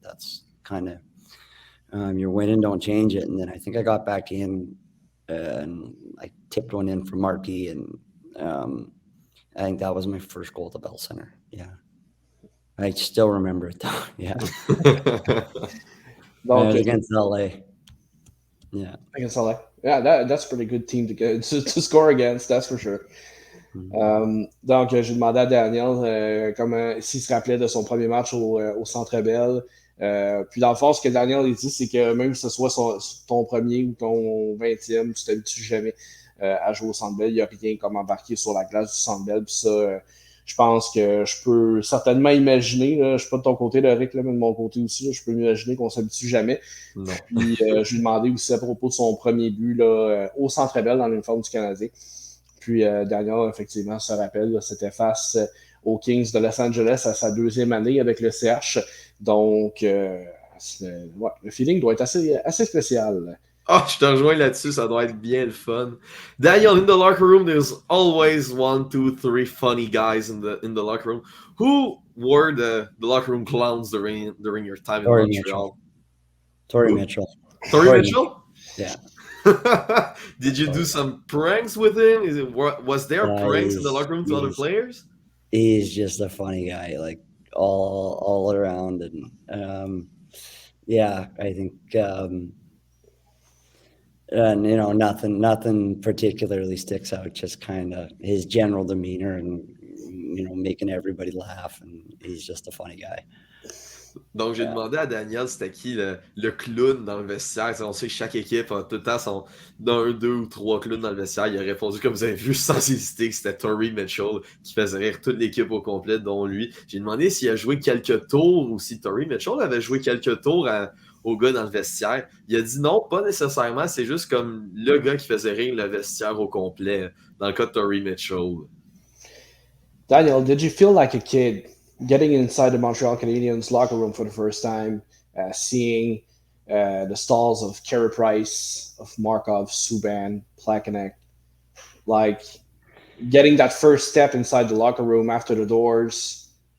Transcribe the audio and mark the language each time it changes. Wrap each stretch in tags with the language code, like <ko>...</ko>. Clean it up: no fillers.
<en>That's kind of, you're winning, don't change it. And then I think I got back in and I tipped one in for Markey, and I think that was my first goal at the Bell Center. Yeah. I still remember it though. Yeah. Against LA. Yeah. Against LA. Yeah, that's a pretty good team to score against, that's for sure.</en> <fr>Donc, j'ai demandé à Daniel s'il se rappelait de son premier match au Centre Bell. Puis dans le fond, ce que Daniel il dit, c'est que même que ce soit ton premier ou ton 20e, tu t'habitues jamais à jouer au Centre Bell. Il n'y a rien comme embarquer sur la glace du Centre Bell. Puis ça, je pense que je peux certainement imaginer, là, je ne suis pas de ton côté, Lauric, mais de mon côté aussi, là, je peux imaginer qu'on ne s'habitue jamais. Non. Puis je lui ai demandé aussi à propos de son premier but là, au Centre Bell dans l'uniforme du Canadien. Puis Daniel, effectivement, se rappelle, là, c'était face aux Kings de Los Angeles à sa deuxième année avec le CH. Donc, le feeling doit être assez spécial. Oh, je te rejoins là-dessus, ça doit être bien le fun.</fr> <en>Daniel, in the locker room, there's always 1, 2, 3 funny guys in the locker room. Who were the locker room clowns during your time in Montreal? Torrey Mitchell. Torrey Mitchell? Yeah. Did you do some pranks with him? Was there pranks in the locker room to other players? He's just a funny guy, like all around, and yeah, I think and nothing particularly sticks out. Just kind of his general demeanor and making everybody laugh, and he's just a funny guy.</en> <fr>Donc, j'ai demandé à Daniel c'était qui le clown dans le vestiaire. On sait que chaque équipe a tout le temps d'un, 2 ou 3 clowns dans le vestiaire. Il a répondu, comme vous avez vu, sans hésiter, que c'était Torrey Mitchell qui faisait rire toute l'équipe au complet, dont lui. J'ai demandé s'il a joué quelques tours ou si Torrey Mitchell avait joué quelques tours au gars dans le vestiaire. Il a dit non, pas nécessairement. C'est juste comme le gars qui faisait rire le vestiaire au complet, dans le cas de Torrey Mitchell.</fr> <en>Daniel, did you feel like a kid getting inside the Montreal Canadiens locker room for the first time, seeing the stalls of Carey Price, of Markov, Subban, Plekanec, like getting that first step inside the locker room after the doors?</en>